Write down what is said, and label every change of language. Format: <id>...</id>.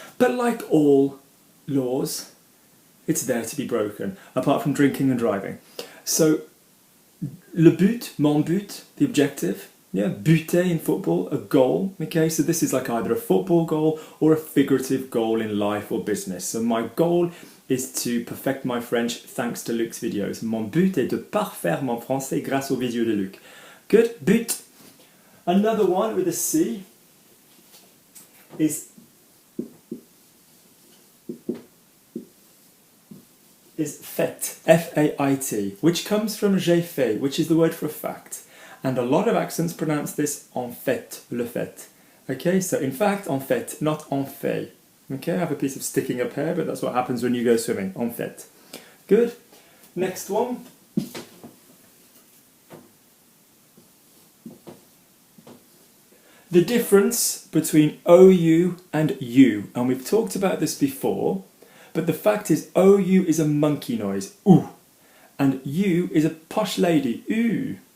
<en>But like all laws, it's there to be broken, apart from drinking and driving. So le but, mon but, the objective. Yeah, buter in football, a goal. Okay, so this is like either a football goal or a figurative goal in life or business. So my goal is to perfect my French thanks to Luc's videos.</en> <fr>Mon but est de parfaire mon français grâce aux vidéos de Luc.</fr> <en>Good, but. Another one with a C is fait, F-A-I-T, which comes from j'ai fait, which is the word for a fact. And a lot of accents pronounce this en fait, le fait. Okay, so in fact, en fait, not en fait. Okay, I have a piece of sticking up here, but that's what happens when you go swimming, en fait. Good. Next one. The difference between OU and U, and we've talked about this before, but the fact is OU is a monkey noise, ooh, and U is a posh lady, ooh.</en>